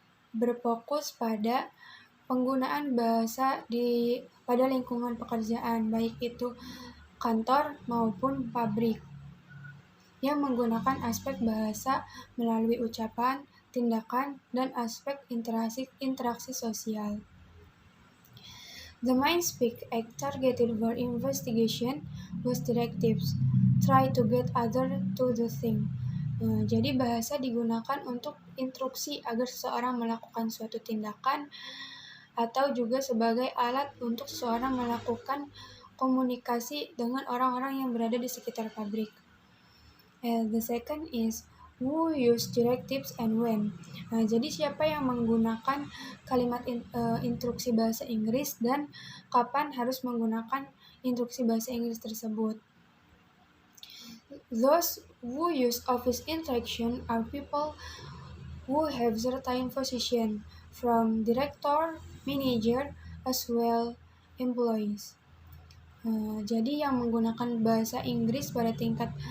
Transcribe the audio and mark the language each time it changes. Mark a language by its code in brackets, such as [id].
[id] Berfokus pada penggunaan bahasa pada lingkungan pekerjaan, baik itu kantor maupun pabrik, yang menggunakan aspek bahasa melalui ucapan, tindakan, dan aspek interaksi sosial. [en] The main Speak Act targeted for investigation was directives, try to get other to the thing. [id] Jadi bahasa digunakan untuk instruksi agar seseorang melakukan suatu tindakan, atau juga sebagai alat untuk seseorang melakukan komunikasi dengan orang-orang yang berada di sekitar pabrik. [en] The second is who use directives and when. [id] Jadi siapa yang menggunakan kalimat instruksi bahasa Inggris dan kapan harus menggunakan instruksi bahasa Inggris tersebut. [en] Those who use office interaction are people who have certain position, from director, manager, as well employees. [id] Jadi yang menggunakan bahasa Inggris pada tingkat